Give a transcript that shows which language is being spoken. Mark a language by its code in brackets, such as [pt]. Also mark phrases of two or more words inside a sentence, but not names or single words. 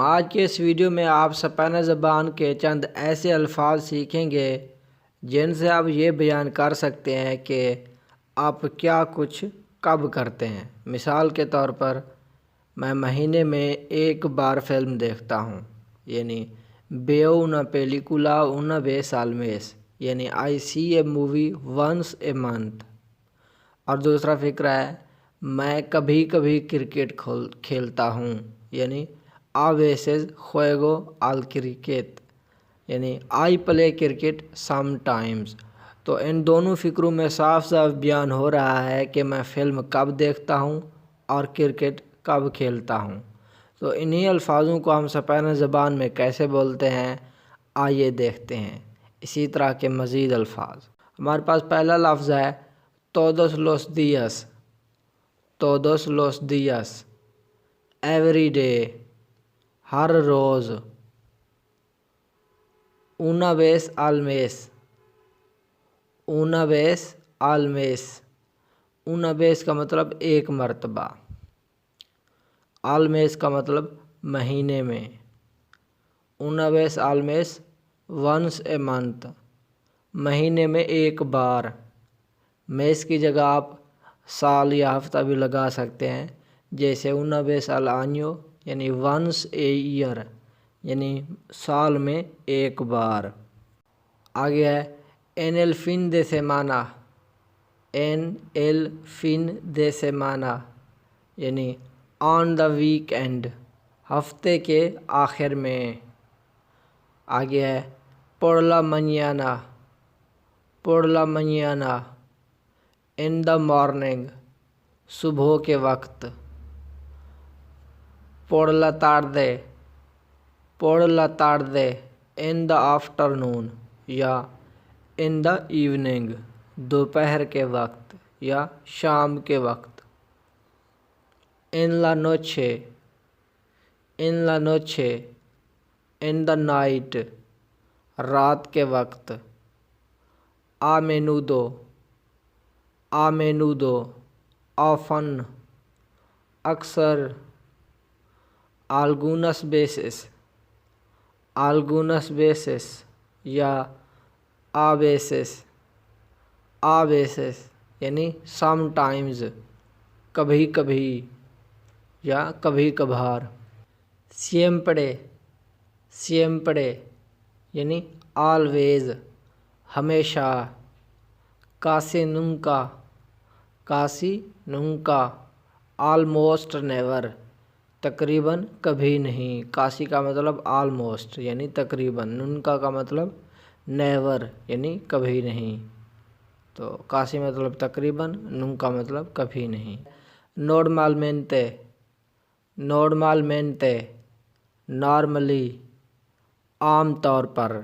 [ur] آج کے اس ویڈیو میں آپ اسپینش زبان کے چند ایسے الفاظ سیکھیں گے جن سے آپ یہ بیان کر سکتے ہیں کہ آپ کیا کچھ کب کرتے ہیں۔ مثال کے طور پر میں مہینے میں ایک بار فلم دیکھتا ہوں، یعنی [es] veo una película una vez al mes، [en] یعنی I see a movie once a month۔ [ur] اور دوسرا فقرہ ہے میں کبھی کبھی کرکٹ کھیلتا ہوں، یعنی [es] a veces juego al cricket، [ur] یعنی [en] I play cricket sometimes۔ [ur] تو ان دونوں فقروں میں صاف صاف بیان ہو رہا ہے کہ میں فلم کب دیکھتا ہوں اور کرکٹ کب کھیلتا ہوں۔ تو انہی الفاظوں کو ہم اسپینش زبان میں کیسے بولتے ہیں آئیے دیکھتے ہیں۔ اسی طرح کے مزید الفاظ ہمارے پاس پہلا لفظ ہے [es] todos los días، todos los días، [en] every day, [ur] ہر روز، [es] una vez al mes، una vez al mes، una vez [ur] کا مطلب ایک مرتبہ، [es] al mes [ur] کا مطلب مہینے میں، [es] una vez al mes، [en] once a month، [ur] مہینے میں ایک بار۔ میس کی جگہ آپ سال یا ہفتہ بھی لگا سکتے ہیں، جیسے [es] una vez al año [ur] یعنی [en] once a year، [ur] یعنی سال میں ایک بار۔ آگے ہے [es] en el fin de semana، en el fin de semana، [en] یعنی on the weekend، [ur] ہفتے کے آخر میں۔ آگے ہے [es] por la mañana، por la mañana، [en] in the morning، [ur] صبح کے وقت۔ [es] por la tarde، por la tarde، [en] in the afternoon یا in the evening، [ur] دوپہر کے وقت یا شام کے وقت۔ [es] in la noche، in la noche، [en] in the night، [ur] رات کے وقت۔ [es] a menudo، a menudo، often، اکثر۔ algunas veces، algunas veces یا a veces، a veces یعنی sometimes، [ur] کبھی کبھی یا کبھی کبھار۔ [es] siempre، siempre یعنی always، ہمیشہ۔ casi nunca، casi nunca، [en] almost never، [ur] تقریباً کبھی نہیں۔ کاسی کا مطلب آلموسٹ یعنی تقریباً، ننکا کا مطلب نیور یعنی کبھی نہیں۔ تو کاسی مطلب تقریباً، ننکا مطلب کبھی نہیں۔ [es] normalmente، normalmente، [ur] نارملی، عام طور پر۔